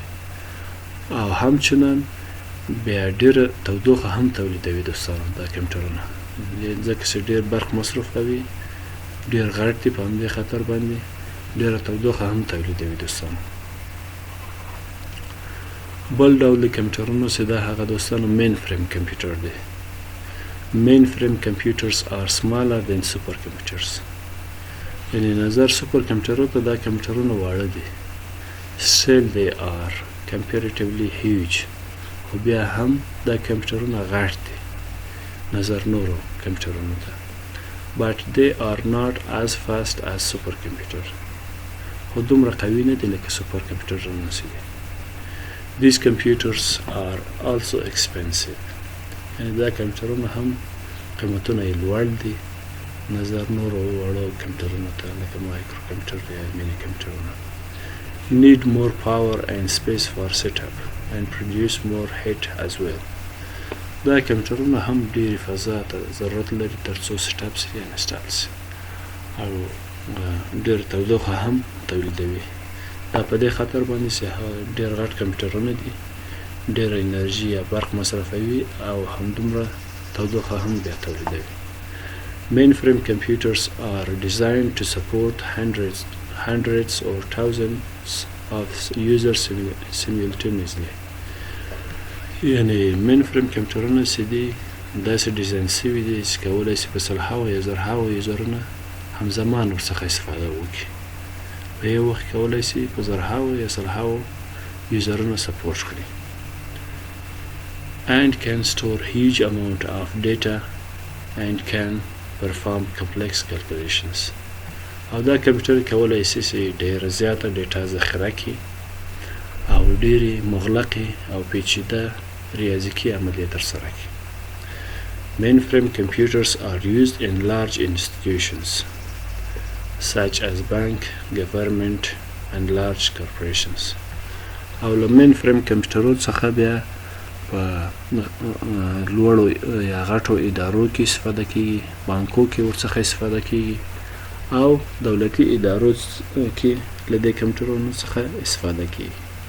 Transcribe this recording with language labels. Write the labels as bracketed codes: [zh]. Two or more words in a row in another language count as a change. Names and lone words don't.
[ps] او همچنان بیا ډېره تودوخه هم تولیدوي. دوستانو دا کمپیوټرونه ځکه چې ډېر برق مصرف کوي، ډېر غټ دي، په همدې خاطر باندې ډېره تودوخه هم تولیدوي. دوستانو بل ډول د کمپیوټرونو چې دا هغه دوستانو مین فریم کمپیوټر دی. [en] mainframe computers are smaller than super computers. [ps] یعنې نظر سوپر کمپیوټرو ته دا کمپیوټرونه واړه دي. [en] still they are comparatively huge. [ps] خو بیا هم دا کمپیوټرونه غټ دي نظر نورو کمپیوټرونو ته. [en] but they are not as fast as super computer. [ps] خو دومره قوي نه دي لکه سوپر کمپیوټرونه چې دي. [en] These computers are also expensive. [ps] یعنې دا کمپیوټرونه هم قیمتونه یې لوړ دي نظر نورو وړو کمپیوټرونو ته لکه [en] micro computer [ps] یا مینی کمپیوټرونه. [en] Need more power and space for setup and produce more heat as well. [ps] دا کمپیوټرونه هم ډېرې فضا ته ضرورت لري تر څو سیټاپ سي یا انسټال سي، او ډېر تودوخه هم تولیدوي. دا په دې خاطر باندې چې ډېر غټ کمپیوټرونه دي، ډېره انرژي یا برق مصرفوي او همدومره تودوخه هم بیا تولیدوي. [en] Mainframe computers are designed to support hundreds or thousands of users simultaneously. [ps] یعنې مین فریم کمپیوټرونه چې دي داسې ډیزاین سوي دي چې کولی شي په سلهاوو یا زرهاوو یوزرونه همزمان ورڅخه استفاده وکړي. په یو وخت کولی شي په زرهاوو یا سلهاوو یوزرونه سپورټ کړي. [en] and can store huge amount of data and can perform complex calculations. [ps] او دا کمپیوټر کولی شي چې ډېره زیاته ډیټا ذخیره کړي او ډېرې مغلقې او پیچیده ریاضیکي عملیې ترسره کړي. [en] Mainframe computers are used in large institutions such as bank, government and large corporations. [ps] او له mainframe کمپیوټرو څخه بیا په لوړو یا غټو ادارو کې استفاده کیږي، بانکو کې ورڅخه استفاده کیږي او دولتي ادارو کې له دې کمپیوټرونو څخه استفاده کیږي.